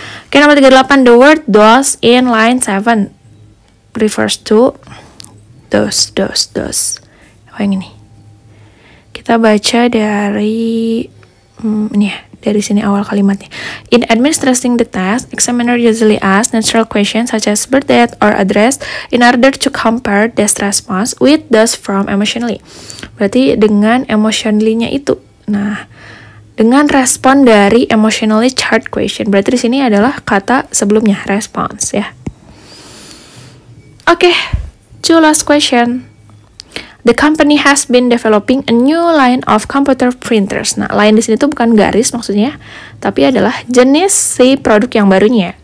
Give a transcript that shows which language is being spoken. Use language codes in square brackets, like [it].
[en] Oke, nomor 38, the word those in line 7 refers to those. [id] Apa yang ini? Kita baca dari ini ya. Dari sini awal kalimatnya. [en] In administering the test, examiner usually asks natural questions such as birth date or address in order to compare this response with those from emotionally. [id] Berarti dengan emotionally-nya itu. Nah, dengan respon dari [en] emotionally charged question. [id] Berarti di sini adalah kata sebelumnya, response ya. [en] Oke, two last question. The company has been developing a new line of computer printers. [id] Nah, line di sini tuh bukan garis maksudnya, tapi adalah jenis si produk yang barunya.